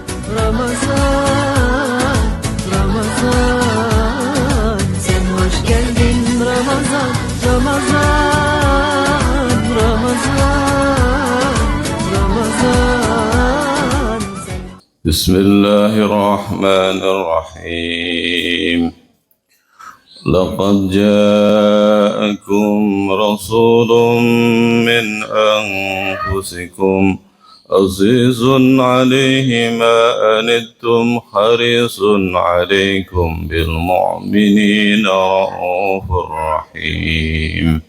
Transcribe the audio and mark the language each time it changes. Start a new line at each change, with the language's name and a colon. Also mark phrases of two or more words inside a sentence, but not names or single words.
Turkish: Ramazan, Ramazan, sen hoş geldin Ramazan, Ramazan, Ramazan, Ramazan.
Arabic: بسم الله الرحمن الرحيم. لقد جاءكم رسول من أنفسكم عزيز عليه ما أنتم حريص عليكم بالمؤمنين رؤوف رحيم.